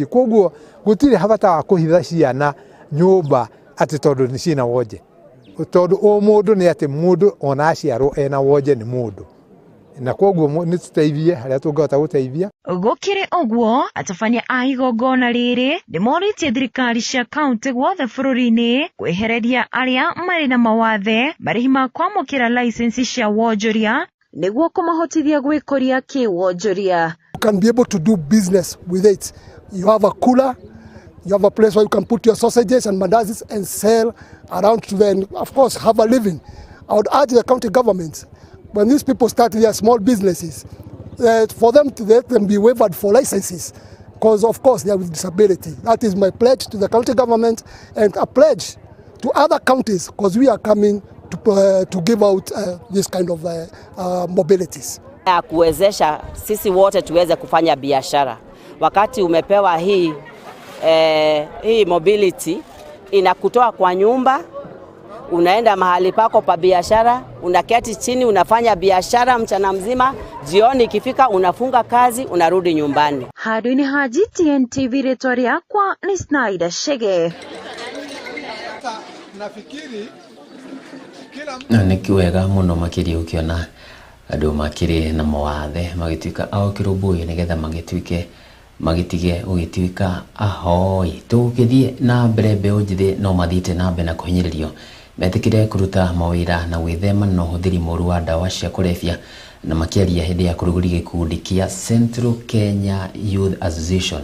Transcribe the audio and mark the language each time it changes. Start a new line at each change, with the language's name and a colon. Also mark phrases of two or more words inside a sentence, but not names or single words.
Kikuyu: Koguo gũtirĩ bata wa kũhitha ciana nyũmba atĩ tondũ nĩ ciĩna wonje, tondũ o mũndũ nĩ atĩ mũndũ ona aciarwo ena wonje nĩ mũndũ, na koguo nĩ tũteithie harĩa tũngĩhota gũteithia. Gũkĩrĩ ũguo, atabania a igongona rĩrĩ nĩ morĩtie thirikari cia kaunti guothe bũrũri-inĩ kwehereria arĩa marĩ na mawathe marĩhi ma kwamũkĩra license cia wonjoria nĩguo kũmahotithia gwĩkũria kĩwonjoria.
English: You can be able to do business with it. You have a cooler, you have a place where you can put your sausages and mandazis and sell around to them, of course, have a living. I would urge the county government, when these people start their small businesses, for them to let them be waived for licenses, because of course they are with disability. That is my pledge to the county government and a pledge to other counties, because we are coming to give out this kind of mobilities.
Swahili: Ya kuwezesha sisi wote tuweze kufanya biashara. Wakati umepewa hii mobility inakutoa kwa nyumba unaenda mahali pako pa biashara, unaketi chini, unafanya biashara mchana mzima, jioni ikifika unafunga kazi, unarudi nyumbani. Haduni Haji, TNTV, Retoria kwa ni Snyder Shege. Nafikiri
Kikuyu: nikiwega muno makiri ukiona andu makiri na mawathe magituika au kirumbuyo nigetha magitige ugituika ahoi tukithie na mbere mbeu njithi no mathite na mbere na kuhinyiririo metikire kuruta mawira na gwithema na uhuthiri moru wa dawa cia kulevya na makiaria hindi ya kuruguri gikundi kia Central Kenya Youth Association.